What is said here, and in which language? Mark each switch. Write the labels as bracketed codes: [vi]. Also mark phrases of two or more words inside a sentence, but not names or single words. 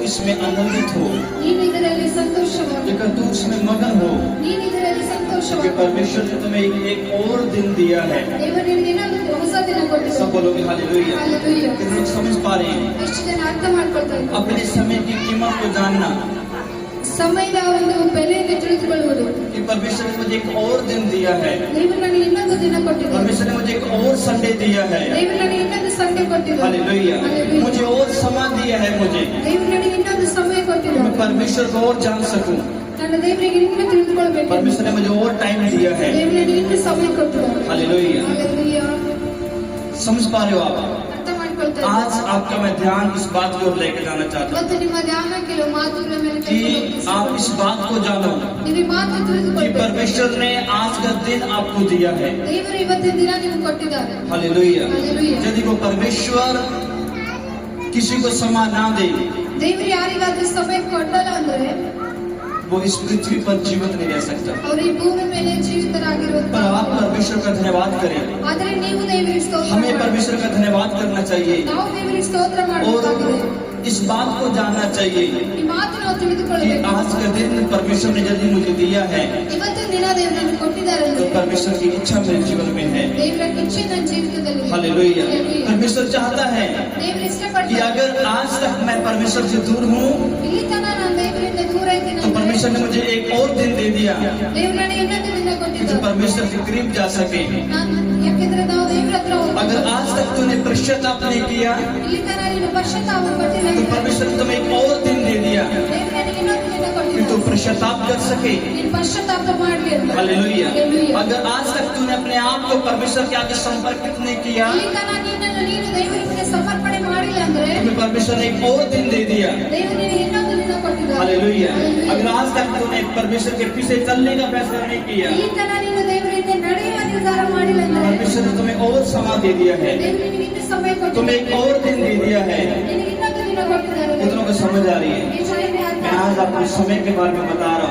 [hi] इसमें आनंदित हो, [kn] ನೀನು ಇದರಲ್ಲಿ ಸಂತೋಷವಾಗು, [hi] लेकिन तू उसमें मगन हो, [kn] ನೀನು ಇದರಲ್ಲಿ [hi] क्योंकि [kn] ಸಂತೋಷವಾಗು. [hi] परमेश्वर ने तुम्हें एक और दिन दिया है। [kn] ದೇವರು ನಿನಗೆ ಇನ್ನೊಂದು ಹೊಸ ದಿನ [hi] सब [kn] ಕೊಟ್ಟಿದ್ದಾನೆ. [hi] बोलोगे हालेलुया। [kn] ಹಾಲೆಲೂಯಾ. [hi] कितने लोग समझ पा रहे हैं? [kn] ಎಷ್ಟು ಜನ ಅರ್ಥ ಮಾಡ್ಕೊಳ್ತಾ ಇದ್ದಾರೆ? [hi] अपने समय की कीमत को जानना [kn] ಸಮಯದ ಒಂದು ಬೆಲೆಯನ್ನು ತಿಳಿದುಕೊಳ್ಳುವುದು. [hi] कि परमेश्वर ने मुझे एक और दिन दिया है, [kn] ದೇವರು ನನಗೆ ಇನ್ನೊಂದು ದಿನ ಕೊಟ್ಟಿದ್ದಾನೆ. [hi] परमेश्वर ने मुझे एक और संडे दिया है। [kn] ದೇವರು ನನಗೆ ಇನ್ನೊಂದು ಸಂಡೆ ಕೊಟ್ಟಿದ್ದಾನೆ. [hi] हालेलुया। हालेलुया. मुझे और समय दिया है, मुझे [kn] ದೇವರು ನನಗೆ ಇನ್ನೊಂದು ಸಮಯ [hi] मैं [kn] ಕೊಟ್ಟಿದ್ದಾನೆ. [hi] परमेश्वर को और जान सकूं। [kn] ನನ್ನ ದೇವರಿಗೆ ಇನ್ನೂ ತಿಳಿದುಕೊಳ್ಳಬೇಕು. [hi] परमेश्वर ने मुझे और टाइम दिया है। [kn] ದೇವರು ನನಗೆ ಇನ್ನೂ ಸಮಯ ಕೊಟ್ಟಿದ್ದಾನೆ. [hi] हालेलुया। [kn] ಹಾಲೆಲೂಯಾ. [hi] समझ पा रहे हो आप? [kn] ಅರ್ಥ ಮಾಡ್ಕೊಳ್ತಾ ಇದ್ದಾರೆ? [hi] आज आपका मैं ध्यान इस बात की ओर लेकर जाना चाहता हूँ [kn] ಇವತ್ತು ನಿಮ್ಮ ಧ್ಯಾನ ಕೆಲವು ಮಾತುಗಳ ಮೇಲೆ [hi] कि आप इस बात को जानो [kn] ನೀವು ಈ ಮಾತು [hi] कि [kn] ತಿಳಿದುಕೊಳ್ಳಬೇಕು. [hi] परमेश्वर ने आज का दिन आपको दिया है। [kn] ದೇವರು ಇವತ್ತಿನ ದಿನ ನಿಮಗೆ ಕೊಟ್ಟಿದ್ದಾರೆ. [hi] हालेलुया। हालेलुया. यदि वो परमेश्वर किसी को समय ना दे, [kn] ದೇವರು ಯಾರಿಗಾದ್ರೂ ಸಮಯ ಕೊಡಲ್ಲ ಅಂದ್ರೆ [hi] वो इस पृथ्वी पर जीवित नहीं रह सकता। [kn] ಅವರು ಈ ಭೂಮಿ ಮೇಲೆ ಜೀವಿತರಾಗಿರುವುದು. [hi] पर आप परमेश्वर का धन्यवाद करें। [kn] ಆದರೆ ನೀವು ದೇವರಿಗೆ ಸ್ತೋತ್ರ [hi] हमें [kn] ಮಾಡಿ. [hi] परमेश्वर का धन्यवाद करना चाहिए [kn] ನಾವು ದೇವರಿಗೆ ಸ್ತೋತ್ರ [hi] और [kn] ಮಾಡಬೇಕಾಗಿದೆ. [hi] इस बात को जानना चाहिए [kn] ಈ ಮಾತು ನಾವು [hi] कि [kn] ತಿಳಿದುಕೊಳ್ಳಬೇಕು. [hi] आज का दिन परमेश्वर ने यदि मुझे दिया है [kn] ಇವತ್ತು ದಿನ ದೇವರು ನನಗೆ ಕೊಟ್ಟಿದ್ದಾರೆ [hi] तो [kn] ಅಂದ್ರೆ [hi] परमेश्वर की इच्छा मेरे जीवन में है। [kn] ದೇವರ ಇಚ್ಛೆ ನನ್ನ ಜೀವಿತದಲ್ಲಿ ಇದೆ. [hi] हालेलुया। हालेलुया. परमेश्वर चाहता है [kn] ದೇವರು [hi] कि [kn] ಇಷ್ಟಪಡ್ತಾರೆ. [hi] अगर आज तक मैं परमेश्वर से दूर हूँ [kn] ಇಲ್ಲಿ ತನಕ ನಾನು ದೇವರಿಂದ ದೂರ ಇದ್ದೀನಿ [hi] तो [kn] ಅಂದ್ರೆ [hi] परमेश्वर ने मुझे एक और दिन दे दिया [kn] ದೇವರು ನನಗೆ ಇನ್ನೊಂದು ದಿನ [hi] कि [kn] ಕೊಟ್ಟಿದ್ದಾರೆ. [hi] तू परमेश्वर के करीब जा सके। [kn] ಯಾಕೆಂದ್ರೆ ನಾವು ದೇವರ ಹತ್ರ ಹೋಗ್ಬೇಕು. [hi] अगर आज तक तूने पश्चाताप नहीं किया [kn] ಇಲ್ಲಿ ತನಕ ನೀನು ಪಶ್ಚಾತ್ತಾಪ ಪಟ್ಟಿಲ್ಲ [hi] तो [kn] ಅಂದ್ರೆ [hi] परमेश्वर ने तुम्हें एक और दिन दे दिया [kn] ದೇವರು ನನಗೆ ಇನ್ನೊಂದು ದಿನ [hi] कि [kn] ಕೊಟ್ಟಿದ್ದಾರೆ. [hi] तू पश्चाताप कर सके। [kn] ನೀನು ಪಶ್ಚಾತ್ತಾಪ ಮಾಡಲಿ ಅಂತ. [hi] हालेलुया। हालेलुया. अगर आज तक तूने अपने आप को परमेश्वर के आगे संपर्कित नहीं किया [kn] ಇಲ್ಲಿ ತನಕ ನೀನನ್ನು ನೀನು ದೇವರಿಗೆ ಸಮರ್ಪಣೆ ಮಾಡಿಲ್ಲ ಅಂದ್ರೆ [hi] तो परमेश्वर ने एक और दिन दे दिया। [kn] ದೇವರು ನಿನಗೆ ಇನ್ನೊಂದು ದಿನ ಕೊಟ್ಟಿದ್ದಾರೆ. [hi] हालेलुया। अगर आज तक तूने परमेश्वर के पीछे चलने का फैसला नहीं किया [kn] ಇಲ್ಲಿ ತನಕ ನೀನು ದೇವರಿಂದ ನಡೆಯುವ ನಿರ್ಧಾರ ಮಾಡಿಲ್ಲ ಅಂದ್ರೆ [hi] परमेश्वर ने तुम्हें और समय दे दिया है, [kn] ದೇವರು ನಿನಗೆ ಇನ್ನೂ ಸಮಯ [hi] तुम्हें [kn] ಕೊಟ್ಟಿದ್ದಾರೆ. [hi] एक और दिन दे दिया है। [kn] ನಿನಗೆ ಇನ್ನೊಂದು ದಿನ ಕೊಟ್ಟಿದ್ದಾರೆ. [hi] कितनों को समझ आ रही है? [kn] ಈ ಚೆನ್ನಾಗಿ ಅರ್ಥ [hi] मैं आज आपको समय के बारे में बता रहा हूँ।